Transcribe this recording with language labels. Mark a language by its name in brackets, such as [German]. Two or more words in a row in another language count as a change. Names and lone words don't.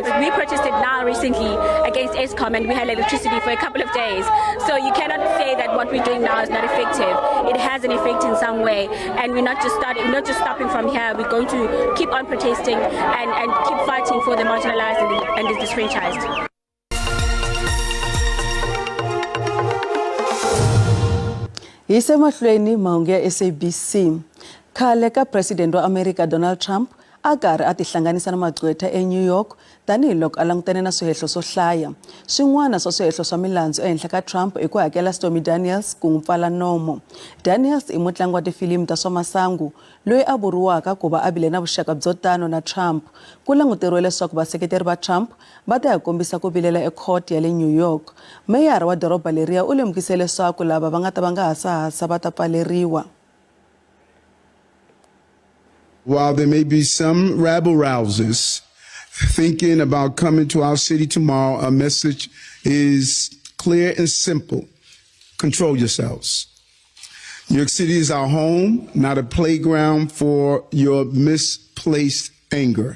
[English] We protested now recently against ESCOM and we had electricity for a couple of days. So you cannot say that what we're doing now is not effective. It has an effect in some way, and we're not just stopping from here. We're going to keep on protesting and keep fighting for the marginalized and the disfranchised. [Tsonga] Hi se mahlweni mahungu ya SABC. Khale ka President wa America Donald Trump a karhi a tihlanganisa na magqwetha eNew York tanihiloko a langutane na swihehlo swo hlaya. Swin'wana swa swihehlo swa milandzu ehenhla ka Trump i ku hakela Stormy Daniels ku n'wi pfala nomo. Daniels i mutlangi wa tifilimi ta swa masangu loyi a vuriwaka ku va a vile na vuxaka byo tano na Trump. Ku languteriwe leswaku vaseketeri va Trump va ta ya kombisa ku vilela ecourt ya le New York. Meyara wa doroba leriya u lemukise leswaku lava va nga ta va nga hasahasa va ta pfaleriwa. [English] While there may be some rabble-rousers thinking about coming to our city tomorrow, our message is clear and simple. Control yourselves. New York City is our home, not a playground for your misplaced anger.